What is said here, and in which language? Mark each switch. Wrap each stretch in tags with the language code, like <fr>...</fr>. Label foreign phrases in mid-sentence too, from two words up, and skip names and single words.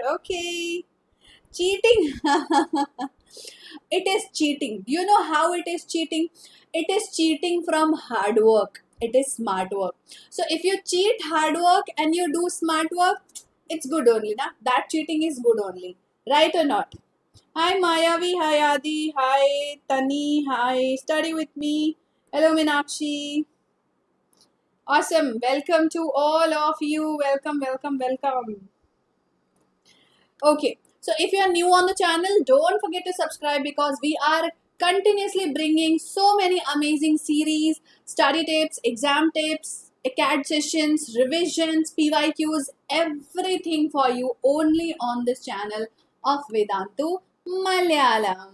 <en>Okay, cheating. It is cheating. Do you know how it is cheating? It is cheating from hard work. It is smart work. So if you cheat hard work and you do smart work, it's good only, na? That cheating is good only, right or not? Hi Mayavi, hi Adi, hi Tani, hi, study with me. Hello Minakshi. Awesome. Welcome to all of you. Welcome, welcome, welcome. Okay. So if you are new on the channel, don't forget to subscribe because we are continuously bringing so many amazing series, study tips, exam tips, CAD sessions, revisions, PYQs, everything for you only on this channel of Vedantu Malayalam.</en>